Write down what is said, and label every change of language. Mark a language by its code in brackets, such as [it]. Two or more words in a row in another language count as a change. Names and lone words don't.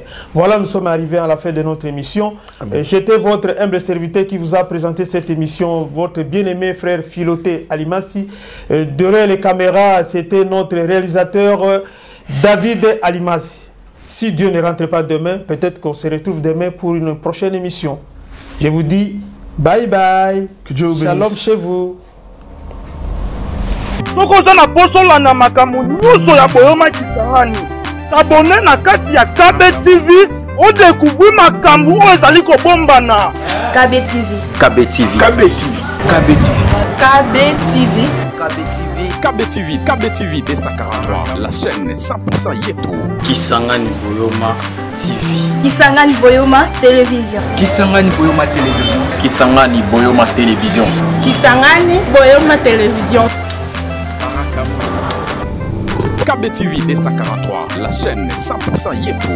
[fr] Voilà, nous sommes arrivés à la fin de notre émission. J'étais votre humble serviteur qui vous a présenté cette émission, votre bien-aimé frère Philoté Alimassi. Derrière les caméras, c'était notre réalisateur David Alimassi. Si Dieu ne rentre pas demain, peut-être qu'on se retrouve demain pour une prochaine émission. Je vous dis [en] bye bye. [fr] Que Dieu vous bénisse. Shalom chez vous. [ln] Soko oza na posola na makambo nyonso ya Boyoma Kisangani. S'abonner na kati ya KB TV, [fr] on découvre [ln] makambo oyo ezali kobombana. KB TV. KB TV. KB TV. KB TV. KB TV. [fr] KB TV, KB TV D143, la chaîne 100% Yeto. Kisangani Boyoma TV. Kisangani Boyoma Télévision. Kisangani Boyoma Télévision. Kisangani Boyoma Télévision. Kisangani Boyoma Télévision. KB TV D143, la chaîne 100% Yeto.